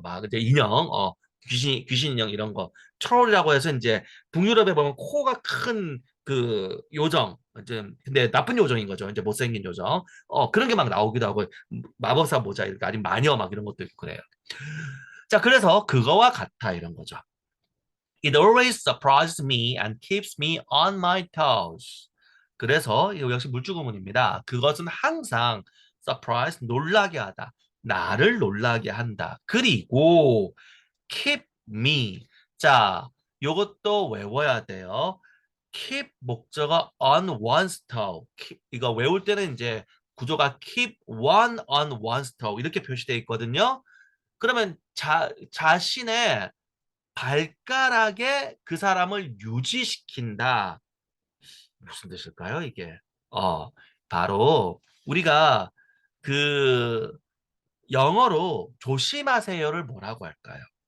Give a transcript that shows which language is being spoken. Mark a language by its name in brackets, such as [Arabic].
[Korean] 막 이제 인형 귀신 인형 이런 거 트롤이라고 해서 이제 북유럽에 보면 코가 큰 그 요정 이제 근데 나쁜 요정인 거죠. 이제 못생긴 요정 그런 게 막 나오기도 하고 마법사 모자 이렇게 아니면 마녀 막 이런 것도 있고 그래요. 자, 그래서 그거와 같아 이런 거죠. [English] It always surprises me and keeps me on my toes. [Korean] 그래서 이거 역시 물주구문입니다. 그것은 항상 surprise 놀라게 하다. 나를 놀라게 한다. 그리고 [English] keep me. [Korean] 자, 요것도 외워야 돼요. keep 목적어 [English] on one's toe. [Korean] 이거 외울 때는 이제 구조가 [English] keep one on one's toe [Korean] 이렇게 표시되어 있거든요. 그러면 자신의 발가락에 그 사람을 유지시킨다. 무슨 뜻일까요, 이게? 어, 바로 우리가 그 영어로 조심하세요를 뭐라고 할까요?